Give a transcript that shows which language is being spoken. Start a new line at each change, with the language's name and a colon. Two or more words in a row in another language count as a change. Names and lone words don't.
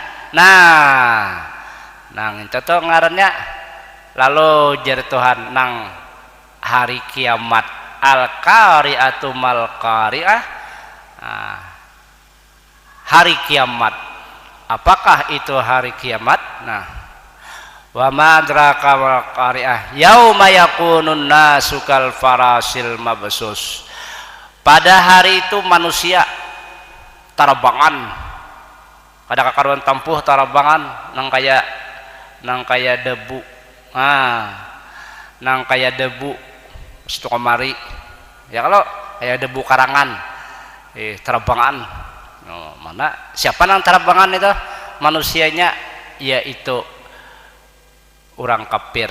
Banjar: Nang itu tuh ngarannya lalu jar Tuhan nang hari kiamat,
Arabic: القارعة ما القارعة.
Banjar: Hari kiamat, apakah itu hari kiamat?
Arabic: وما أدراك ما القارعة يوم يكون الناس كالفراش المبثوث.
Banjar: Pada hari itu manusia tarabangan, kada kakaruan tampuh tarabangan nang kaya debu. Nang kaya debu situ kamari Ya kalau kayak debu karangan, terabangan, mana siapa yang terabangan itu manusianya, yaitu orang kafir.